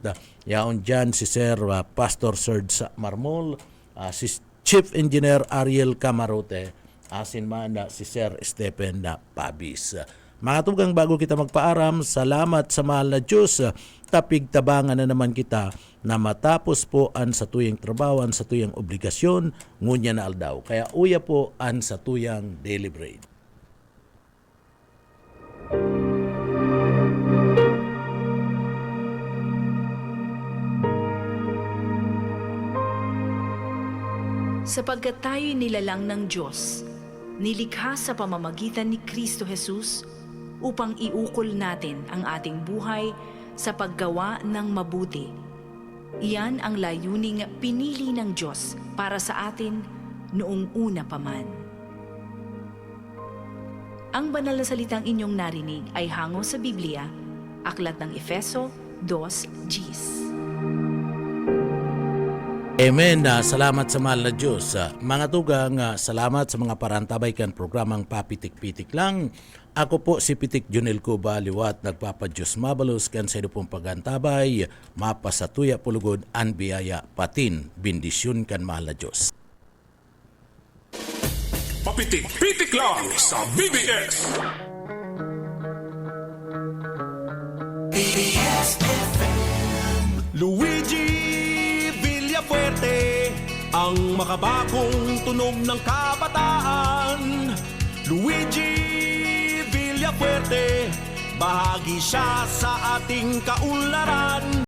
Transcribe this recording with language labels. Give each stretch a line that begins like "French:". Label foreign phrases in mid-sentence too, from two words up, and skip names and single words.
Bikol: Yaon dyan si Sir Pastor Serge Marmol, si Chief Engineer Ariel Camarote, asin man si Sir Stephen Pabis. Mga tugang, bago kita magpaaram, salamat sa mahal na Diyos. Tapig-tabangan na naman kita na matapos po ang sa tuyang trabaho, ang sa tuyang obligasyon, ngunya na aldaw. Kaya uya po ang sa tuyang
English: daily bread.
Filipino: Sapagkat tayo'y nilalang ng Diyos, nilikha sa pamamagitan ni Kristo Jesus upang iukol natin ang ating buhay sa paggawa ng mabuti. Iyan ang layuning pinili ng Diyos para sa atin noong una pa man. Ang banal na salitang inyong narinig ay hango sa Biblia, Aklat ng Efeso 2:10. Amen.
Bikol: Salamat sa mahal na Diyos. Mga tugang, salamat sa mga parantabay kan programang Papitik-Pitik Lang. Ako po si Pitik Junel Cuba, liwat nagpapadyos mabalos kan sa pong pagantabay, mapasatuya pulugod an biyaya patin, bindisyon kan mahal na Diyos.
Filipino: Papitik-pitik lang sa BBS. Luigi Villafuerte, ang makabagong tunog ng kabataan. Luigi Villafuerte, bahagi siya sa ating kaunlaran.